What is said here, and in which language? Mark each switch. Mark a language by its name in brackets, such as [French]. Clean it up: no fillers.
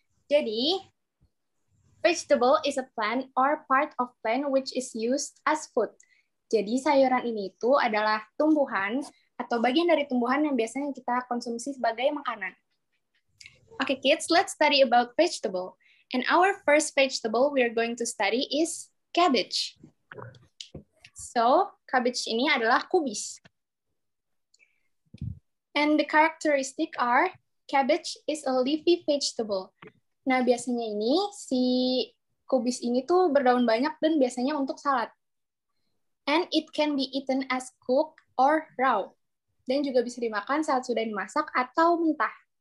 [Indonesian] Jadi, [English] vegetable is a plant or part of plant which is used as food. [Indonesian] Jadi, sayuran ini itu adalah tumbuhan atau bagian dari tumbuhan yang biasanya kita konsumsi sebagai makanan. [English] Okay, kids, let's study about vegetable. And our first vegetable we are going to study is cabbage. So, [Indonesian] cabbage ini adalah kubis. [English] And the characteristic are, cabbage is a leafy vegetable. [Indonesian] Nah, biasanya ini, si kubis ini tuh berdaun banyak dan biasanya untuk salad. [English] And it can be eaten as cooked or raw. [Indonesian] Dan juga bisa dimakan saat sudah dimasak atau mentah.